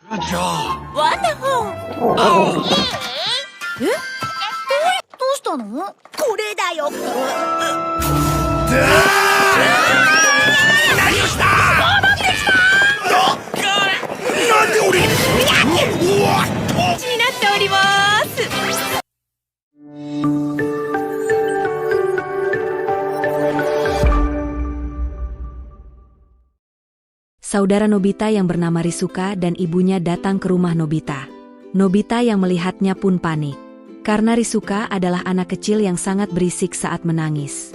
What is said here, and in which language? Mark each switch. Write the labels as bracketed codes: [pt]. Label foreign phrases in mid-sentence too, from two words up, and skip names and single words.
[ja] ワンダホー。え？どうしたの？これだよ。何をした？戻ってきた！なんで俺に？うわっと！になっております。 [id] Saudara Nobita yang bernama Rizuka dan ibunya datang ke rumah Nobita. Nobita yang melihatnya pun panik. Karena Rizuka adalah anak kecil yang sangat berisik saat menangis.